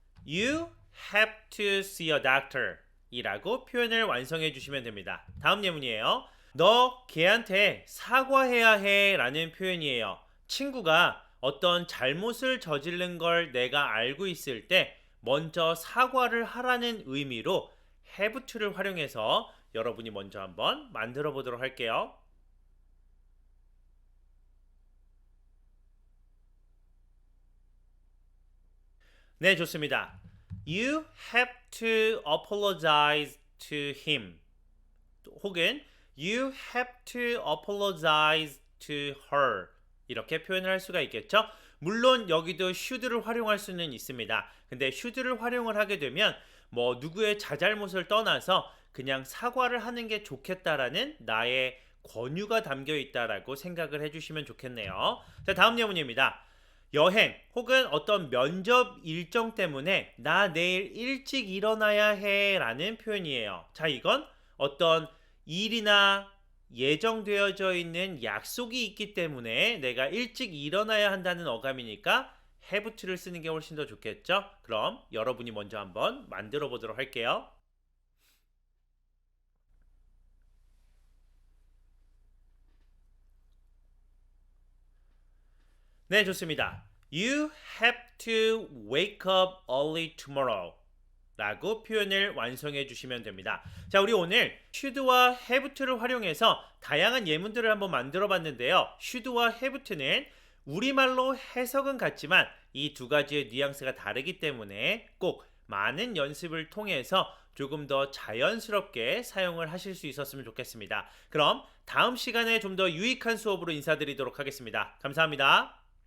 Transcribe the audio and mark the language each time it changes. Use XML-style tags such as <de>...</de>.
<en>You have to see a doctor</en> <ko>이라고 표현을 완성해 주시면 됩니다. 다음 예문이에요. 너 걔한테 사과해야 해 라는 표현이에요. 친구가 어떤 잘못을 저지른 걸 내가 알고 있을 때 먼저 사과를 하라는 의미로 have to를 활용해서 여러분이 먼저 한번 만들어 보도록 할게요. 네, 좋습니다.</ko> <en>You have to apologize to him.</en> <ko>혹은</ko> <en>You have to apologize to her.</en> <ko>이렇게 표현을 할 수가 있겠죠? 물론 여기도 should를 활용할 수는 있습니다. 근데 should를 활용을 하게 되면 뭐 누구의 자잘못을 떠나서 그냥 사과를 하는 게 좋겠다라는 나의 권유가 담겨 있다라고 생각을 해주시면 좋겠네요. 자, 다음 예문입니다. 여행 혹은 어떤 면접 일정 때문에 나 내일 일찍 일어나야 해 라는 표현이에요. 자, 이건 어떤 일이나 예정되어져 있는 약속이 있기 때문에 내가 일찍 일어나야 한다는 어감이니까 have to를 쓰는 게 훨씬 더 좋겠죠? 그럼 여러분이 먼저 한번 만들어 보도록 할게요. 네, 좋습니다.</ko> <en>You have to wake up early tomorrow</en> <ko>라고 표현을 완성해 주시면 됩니다. 자, 우리 오늘 should와 have to를 활용해서 다양한 예문들을 한번 만들어 봤는데요. should와 have to는 우리말로 해석은 같지만 이 두 가지의 뉘앙스가 다르기 때문에 꼭 많은 연습을 통해서 조금 더 자연스럽게 사용을 하실 수 있었으면 좋겠습니다. 그럼 다음 시간에 좀 더 유익한 수업으로 인사드리도록 하겠습니다. 감사합니다.</ko>